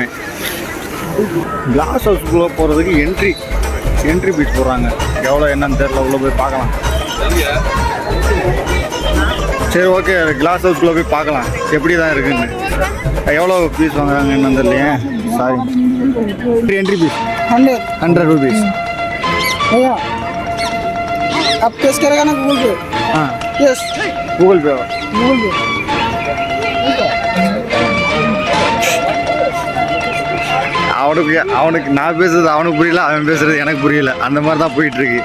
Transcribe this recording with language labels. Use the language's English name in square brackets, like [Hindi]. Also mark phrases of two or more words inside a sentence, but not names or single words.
[Tamil] கிளாஸ் ஹவுஸ்க்குள்ளே போகிறதுக்கு [English] entry fees [Tamil] போடுறாங்க, எவ்வளோ என்னன்னு தெரியல, உள்ளே போய் பார்க்கலாம். சரி ஓகே, கிளாஸ் ஹவுஸ்க்குள்ளே போய் பார்க்கலாம் எப்படி தான் இருக்குன்னு. எவ்வளோ ஃபீஸ் வாங்குறாங்க என்னன்னு தெரியலையே, சாரி. [English] entry fees 100 rupees. [Hindi] भैया आप कैश करेगा ना गूगल पे? हाँ यस गूगल पे। [Tamil] அவனுக்கு நான் பேசுறது அவனுக்கு புரியல, அவன் பேசுறது எனக்கு புரியல, அந்த மாதிரி தான் போயிட்டு இருக்கு.